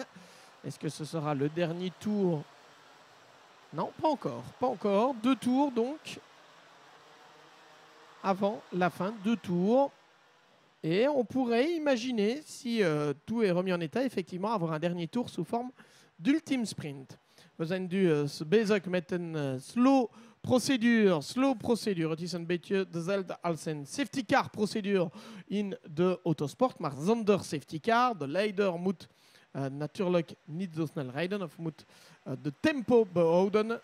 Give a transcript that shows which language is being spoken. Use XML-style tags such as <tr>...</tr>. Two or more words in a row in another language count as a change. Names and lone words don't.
<fr>Est-ce que ce sera le dernier tour? Non, pas encore. Pas encore. 2 tours donc. Avant la fin, 2 tours. Et on pourrait imaginer, si tout est remis en état, effectivement, avoir un dernier tour sous forme d'ultime sprint.</fr> <nl>We zijn dus bezig met een slow procedure. Het is een beetje dezelfde als een</nl> <en>safety car</en> <nl>procedure in de autosport, maar zonder</nl> <en>safety car.</en> <nl>De leider moet natuurlijk niet zo snel rijden of moet de tempo behouden.</nl>